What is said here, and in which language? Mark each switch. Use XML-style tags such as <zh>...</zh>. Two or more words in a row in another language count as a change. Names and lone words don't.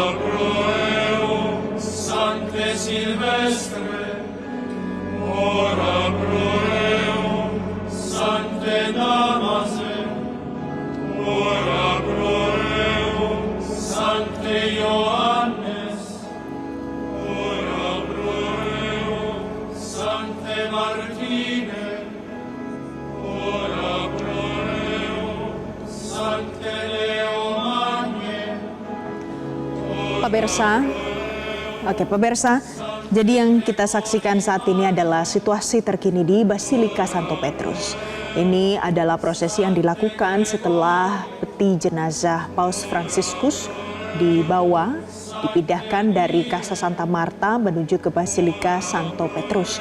<la>pro eum, Sancte Silvestre, ora pro eum, Sancte Damase, ora pro eum, Sancte Ioannes, ora pro eum, Sancte Martine, ora pro eum, Sancte Leo Magne.</la> <id>Pemirsa, jadi yang kita saksikan saat ini adalah situasi terkini di Basilika Santo Petrus. Ini adalah prosesi yang dilakukan setelah peti jenazah Paus Fransiskus dibawa, dipindahkan dari Casa Santa Marta menuju ke Basilika Santo Petrus.</id>